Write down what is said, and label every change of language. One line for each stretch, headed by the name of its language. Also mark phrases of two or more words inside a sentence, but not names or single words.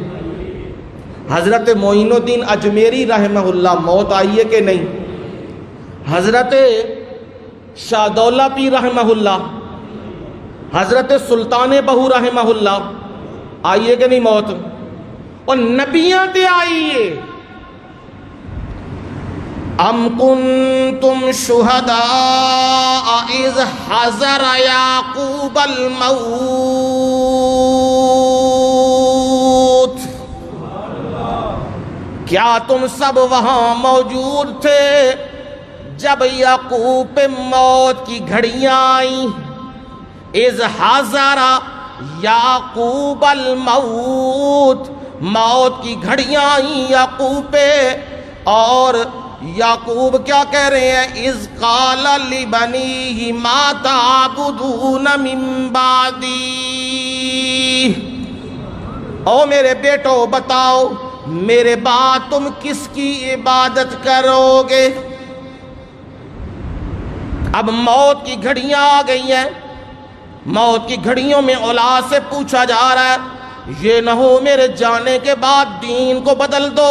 Urdu: حضرت معین الدین اجمیری رحمہ اللہ، موت آئی ہے کہ نہیں؟ حضرت شاہ دولہ پیر رحمہ اللہ، حضرت سلطان بہو رحمہ اللہ، آئیے کہ نہیں موت؟
Punjabi: اور نبیاں تے آئیے۔
Arabic: ام کنتم شہداء اذ حضر یعقوب الموت،
Urdu: کیا تم سب وہاں موجود تھے جب یعقوب پہ موت کی گھڑیاں آئیں؟
Arabic: اذ حضر، یعقوب الموت،
Urdu: موت کی گھڑیاں آئیں یعقوب پہ، اور یعقوب کیا کہہ رہے ہیں؟
Arabic: اذ قال لبنیہ ما تعبدون من بعدی،
Urdu: او میرے بیٹو بتاؤ میرے بعد تم کس کی عبادت کرو گے؟ اب موت کی گھڑیاں آ گئی ہیں، موت کی گھڑیوں میں اولاد سے پوچھا جا رہا ہے یہ نہ ہو میرے جانے کے بعد دین کو بدل دو۔